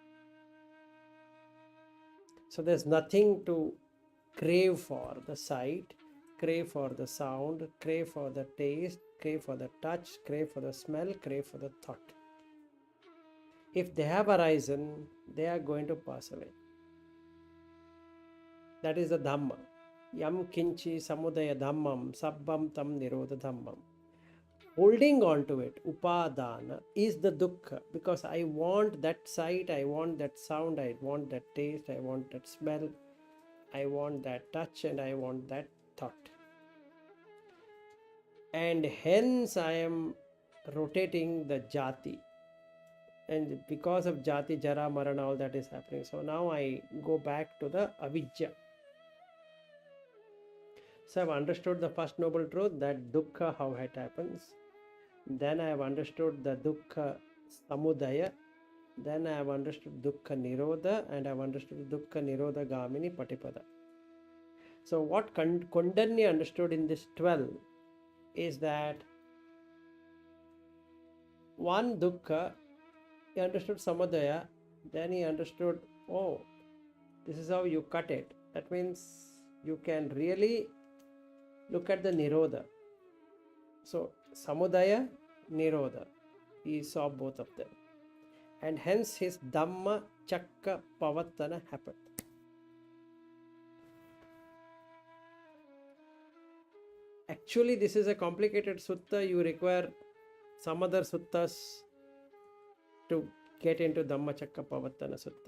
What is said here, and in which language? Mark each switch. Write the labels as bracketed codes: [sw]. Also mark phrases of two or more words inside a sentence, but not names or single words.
[en] So there's nothing to crave for: the sight, crave for the sound, crave for the taste, crave for the touch, crave for the smell, crave for the thought. If they have arisen, they are going to pass away. That is the Dhamma. [pi] Yam kinchi samudaya dhammam sabbam tam nirodha dhammam. [en] Holding on to it, upadana, is the dukkha, because I want that sight, I want that sound, I want that taste, I want that smell, I want that touch, and I want that thought. And hence I am rotating the jati. And because of jati, jara, marana, all that is happening. So now I go back to the avidya. So I've understood the first noble truth, that dukkha, how it happens. Then I have understood the [pi] dukkha samudaya. [en] Then I have understood [pi] dukkha nirodha, [en] and I have understood [pi] dukkha nirodha gamini patipada. [en] So what Kondanya understood in this 12 is that one dukkha, he understood samudaya, then he understood, oh, this is how you cut it. That means you can really look at the nirodha. So [pi] samudaya, nirodha, [en] he saw both of them. And hence his Dhammacakkappavattanasutta happened. Actually, this is a complicated sutta. You require some other suttas to get into Dhammacakkappavattanasutta.